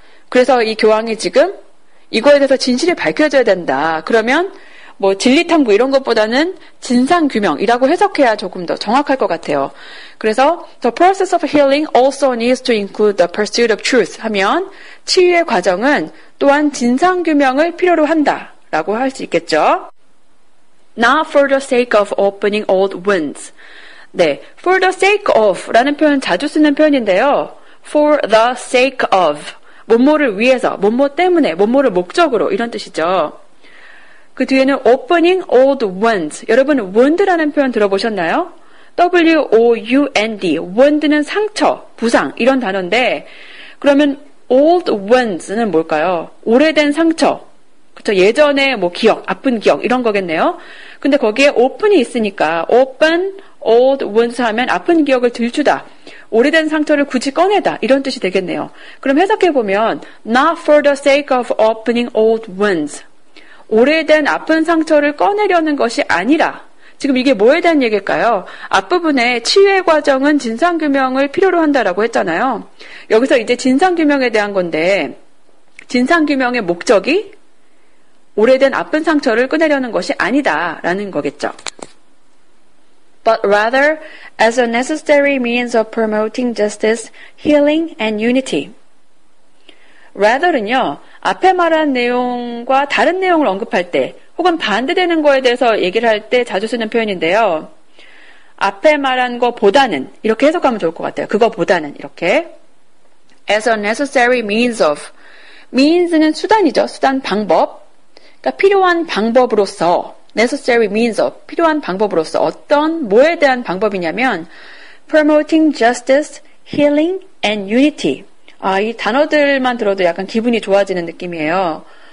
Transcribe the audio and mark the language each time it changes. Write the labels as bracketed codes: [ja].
[ko] 그래서 이 교황이 지금 이거에 대해서 진실이 밝혀져야 된다. 그러면 진리탐구 이런 것보다는 진상규명이라고 해석해야 조금 더 정확할 것 같아요. 그래서 [en] the process of healing also needs to include the pursuit of truth [ko] 하면 치유의 과정은 또한 진상규명을 필요로 한다라고 할 수 있겠죠. [en] Not for the sake of opening old wounds. [ko] 네, [en] for the sake of [ko] 라는 표현 자주 쓰는 표현인데요. [en] for the sake of. [ko] 뭐뭐를 위해서, 뭐뭐 때문에, 뭐뭐를 목적으로 이런 뜻이죠. [en] 그 뒤에는 opening old wounds. [ko] 여러분 wound라는 표현 들어보셨나요? [en] W-O-U-N-D. [ko] wound는 상처, 부상 이런 단어인데 그러면 [en] old wounds [ko] 는 뭘까요? 오래된 상처. 그렇죠? 예전에 뭐 기억, 아픈 기억 이런 거겠네요. 근데 거기에 open이 있으니까 [en] open old wounds [ko] 하면 아픈 기억을 들추다. 오래된 상처를 굳이 꺼내다 이런 뜻이 되겠네요. 그럼 해석해보면 [en] not for the sake of opening old wounds. [ko] 오래된 아픈 상처를 꺼내려는 것이 아니라 지금 이게 뭐에 대한 얘기일까요? 앞부분에 치유의 과정은 진상규명을 필요로 한다라고 했잖아요. 여기서 이제 진상규명에 대한 건데 진상규명의 목적이 오래된 아픈 상처를 꺼내려는 것이 아니다라는 거겠죠. [en] But rather as a necessary means of promoting justice, healing, and unity. [ko] rather는요, 앞에 말한 내용과 다른 내용을 언급할 때 혹은 반대되는 거에 대해서 얘기를 할 때 자주 쓰는 표현인데요. 앞에 말한 거보다는 이렇게 해석하면 좋을 것 같아요. 그거보다는 이렇게 [en] as a necessary means of means는 [ko] 수단이죠. 수단, 방법. 그러니까 필요한 방법으로서 [en] necessary means of [ko] 필요한 방법으로서 어떤 뭐에 대한 방법이냐면 [en] promoting justice, healing, and unity. [ko] 이 단어들만 들어도 약간 기분이 좋아지는 느낌이에요.